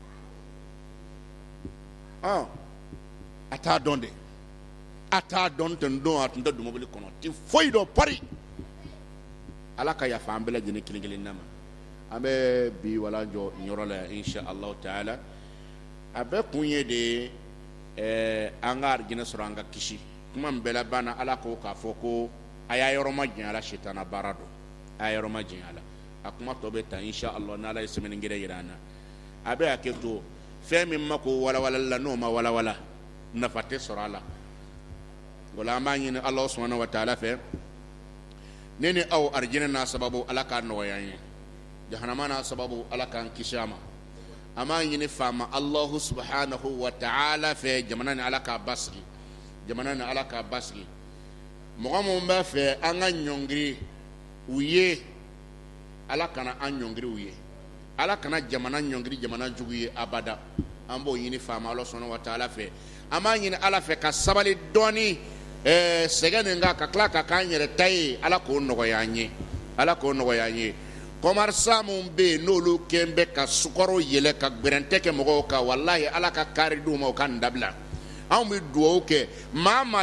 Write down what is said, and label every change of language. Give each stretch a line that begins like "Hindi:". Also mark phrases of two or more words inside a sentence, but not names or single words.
Bambara: a t'a dɔn de a t'a dɔn ten don a tun tɛ don mobili kɔnɔ ti foyi dɔn pari ala ka yafa an bɛɛ lajɛlen kelen kelen na ma an bɛ bi wala jɔ yɔrɔ la
Arabic: إن شاء الله تعالى
Bambara: a bɛɛ kun ye de an ka arijinɛ sɔrɔ an ka kisi kuma min bɛɛ laban na ala ko k'a fɔ ko a y'a yɔrɔ ma janya la sitana baara don a y'a yɔrɔ ma janya la a kuma tɔ bɛ ta
Arabic: إن شاء الله
Bambara: n'ala ye semaine gɛrɛ jira an na a bɛ hakɛ to fɛn min ma ko walawalali la n'o ma walawala nafa tɛ sɔrɔ a la o la an b'a ɲini
Arabic: الله سبحانه وتعالى
Bambara: fɛ ne ni aw arijinɛ n'a sababu ala k'a nɔgɔya an ye jahanama n'a sababu ala k'an kisi a ma an b'a ɲini faama
Arabic: الله سبحانه وتعالى
Bambara: fɛ jamana ni ala k'a basigi jamana ni ala k'a basigi mɔgɔ minnu b'a fɛ an ka ɲɔngiri u ye ala kana an ɲɔngiri u ye ala kana jamana ɲɔngiri jamana jugu ye abada an b'o ɲini faama
Arabic: الله سبحانه وتعالى
Bambara: fɛ an b'a ɲini ala fɛ ka sabali dɔɔni sɛgɛn nin kan ka tila ka k'an yɛrɛ ta ye ala k'o nɔgɔya an ye ala k'o nɔgɔya an ye kɔmarisa minnu bɛ yen n'olu kɛn bɛ ka sukaro yɛlɛ ka gbɛrɛntɛ kɛ mɔgɔw kan walahi ala ka kari d'u ma u ka nin dabila anw bɛ dugawu kɛ maa maa